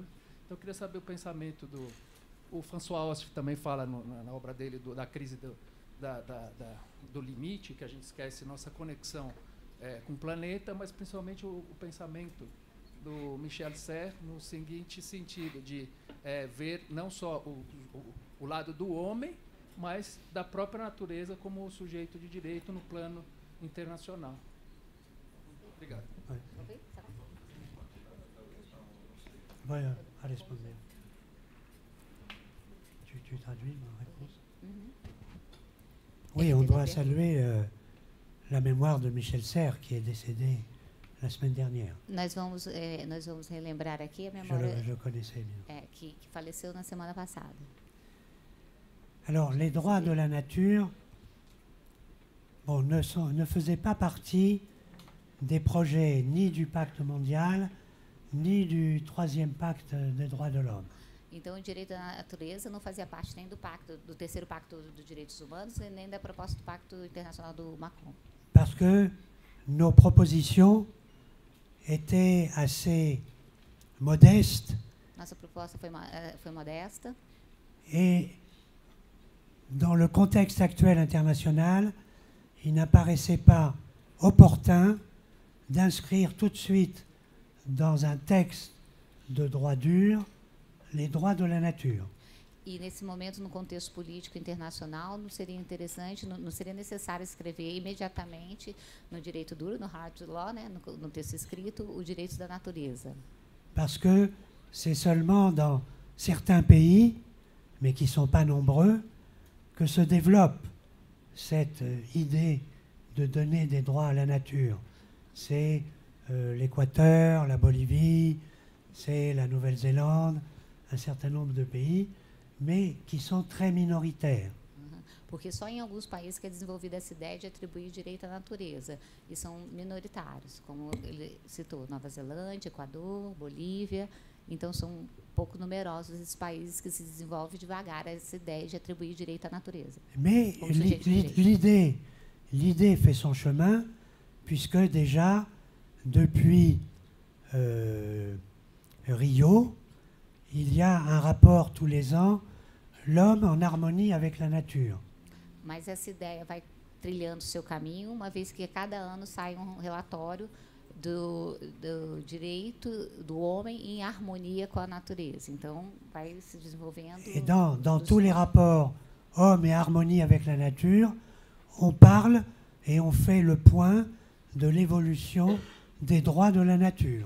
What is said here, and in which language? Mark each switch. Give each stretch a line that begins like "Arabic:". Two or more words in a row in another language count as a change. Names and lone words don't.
Portuguese: Então, eu queria saber o pensamento o François Ost também fala na obra dele da crise do limite, que a gente esquece nossa conexão com o planeta, mas principalmente o pensamento do Michel Serres no seguinte sentido, de ver não só o lado do homem, mas da própria natureza como sujeito de direito no plano internacional. Obrigado. Vai a responder.
French: Tu traduis ma réponse? Oui, on doit saluer la mémoire de Michel Serres, qui est décédé la semaine dernière.
Portuguese: Nós vamos relembrar aqui a memória
French: Je le connaissais bien.
Portuguese: que faleceu na semana passada.
French: Alors, les droits de la nature ne faisaient pas partie des projets ni du pacte mondial, ni du 3e pacte des droits de l'homme.
Portuguese: Então, o direito da natureza não fazia parte nem do 3º Pacto dos Direitos Humanos, nem da proposta do Pacto Internacional do Macron.
French: Parce que nos propositions étaient assez modestes.
Portuguese: Nossa proposta foi modesta.
French: Et dans le contexte actuel international, il n'apparaissait pas opportun d'inscrire tout de suite dans un texte de droit dur les droits de la nature.
Portuguese: E nesse momento, no contexto político internacional, não seria interessante, não seria necessário escrever imediatamente no direito duro, no
English: hard law,
Portuguese: né, no texto escrito, o direito da natureza.
French: Parce que c'est seulement dans certains pays, mais qui ne sont pas nombreux, que se développe cette idée de donner des droits à la nature. C'est l'Équateur, la Bolivie, c'est la Nouvelle-Zélande, un certain nombre de pays, mais qui sont très minoritaires.
Portuguese: Porque só em alguns países que é desenvolvida essa ideia de atribuir direito à natureza, e são minoritários, como ele citou, Nova Zelândia, Equador, Bolívia. Então, são pouco numerosos esses países que se desenvolvem devagar essa ideia de atribuir direito à natureza.
French: Mais l'idée fait son chemin, puisque déjà, depuis Rio, il y a un rapport tous les ans, l'homme en harmonie avec la nature.
Portuguese: Mas essa ideia vai trilhando seu caminho, uma vez que a cada ano sai um relatório do direito do homem em harmonia com a natureza. Então, vai se desenvolvendo.
French: Et dans tous les rapports, homme et harmonie avec la nature, on parle et on fait le point de l'évolution des droits de la nature.